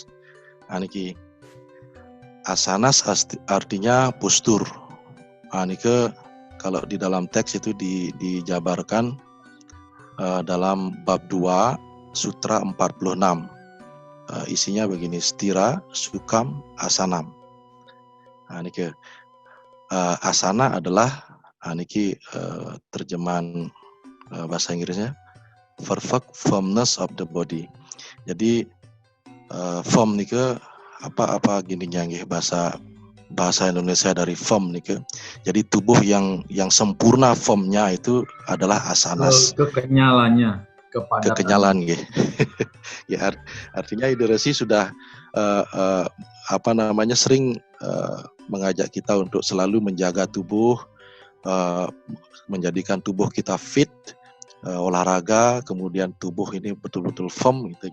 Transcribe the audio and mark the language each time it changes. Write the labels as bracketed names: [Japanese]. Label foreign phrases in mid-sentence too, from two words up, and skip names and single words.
[Indonesian] Nah, niki asanas artinya postur. Nah, niki kalau di dalam teks itu dijabarkan dalam bab 2 sutra 46. Isinya begini: [Sanskrit] stira, sukam, asanam. [Indonesian] Nah, niki asana adalah niki terjemahan bahasa Inggrisnya [English] perfect firmness of the body. [Indonesian] Jadi firm nike apa gininya nggih bahasa Indonesia dari firm nike. Jadi tubuh yang sempurna firmnya itu adalah asanas. Kekenyalannya, kepadatan. Kekenyalan nggih. Ya artinya Ibu Resi sudah sering mengajak kita untuk selalu menjaga tubuh, menjadikan tubuh kita fit, olahraga, kemudian tubuh ini betul-betul firm gitu.